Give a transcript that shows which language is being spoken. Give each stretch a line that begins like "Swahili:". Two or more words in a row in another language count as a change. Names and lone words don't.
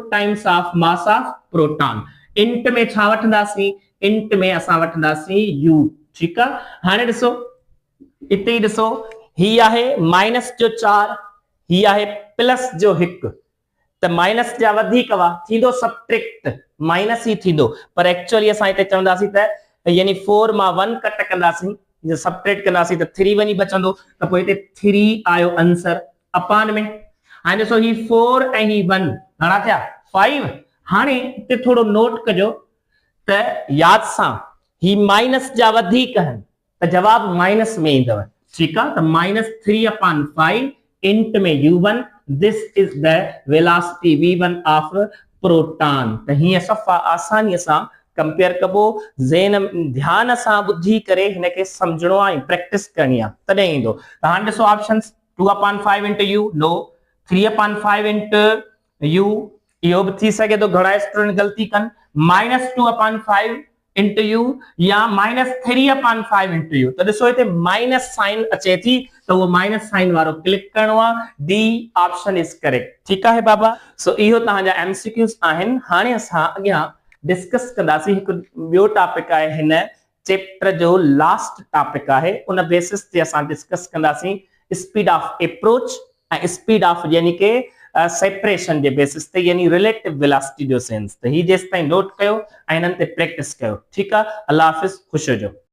English: times of mass of proton int
Sindhi: में छा वठंदासीं इंट में असां वठंदासीं u ठीकु आहे हाणे ॾिसो इते ई ॾिसो ही आहे माइनस जो 4 ही आहे प्लस जो 1 त माइनस जा वधीक वा थींदो सब्ट्रैक्ट माइनस ही थींदो पर एक्चुअली असां हिते चवंदासीं त यानी 4 मां 1 कट कंदासीं जे सब्ट्रैक्ट कंदासीं त 3 वञी बचंदो त पोइ हिते 3 आयो आंसर अपान में हाणे ॾिसो ही 4 ऐं ही 1 घणा थिया 5 हाणे हिते थोरो नोट कजो त याद सां ही माइनस जा वधीक आहिनि त जवाब माइनस में ईंदव ठीकु आहे त -3/5 इंट में u1
English: this is the velocity v1 of proton
Sindhi: त हीअं सफ़ा आसानीअ सां कंपेयर कबो ज़हन ध्यान सां ॿुधी करे हिनखे सम्झणो आहे प्रैक्टिस करणी आहे तॾहिं ईंदो त हाणे ॾिसो ऑप्शंस 2/5
English: into u naught
Sindhi: 3/5 इंटू u इहो बि थी सघे थो घणा स्टूडेंट ग़लती कनि -2/5 इंटू u या -3/5 इंटू u त ॾिसो हिते माइनस साइन अचे थी तो वो माइनस साइन वारो क्लिक करणो आहे
English: D option is correct
Sindhi: ठीकु आहे बाबा सो इहो तव्हांजा एमसीक्यूज आहिनि हाणे असां अॻियां डिस्कस कंदासीं हिकु ॿियो टॉपिक आहे हिन चैप्टर जो
English: last topic
Sindhi: आहे उन बेसिस ते असां डिस्कस कंदासीं
English: speed of approach
Sindhi: ऐं
English: speed of
Sindhi: यानी के सेपरेशन जे बेसिस ते यानी
English: relative velocity
Sindhi: जो सेंस त ही जेसि ताईं नोट कयो ऐं हिननि ते प्रैक्टिस कयो ठीकु आहे अल्लाह हाफ़िज़ ख़ुशि हुजो